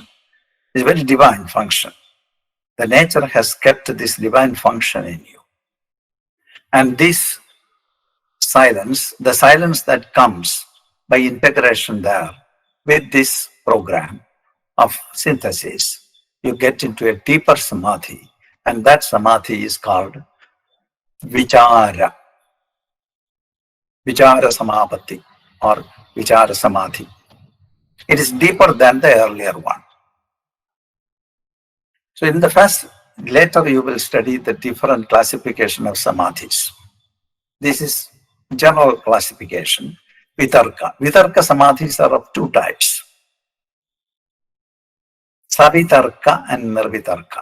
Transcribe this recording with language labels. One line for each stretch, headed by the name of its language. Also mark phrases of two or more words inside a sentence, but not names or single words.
English: It's a very divine function. The nature has kept this divine function in you. And this silence, the silence that comes by integration there with this program of synthesis, you get into a deeper samadhi, and that samadhi is called vichara,
Sanskrit: vichara samapatti
English: or
Sanskrit: vichara samadhi.
English: It is deeper than the earlier one. So in the first, later you will study the different classification of samadhis. This is general classification. Vitarka. Vitarka samadhis are of two types. Savitarka and nirvitarka.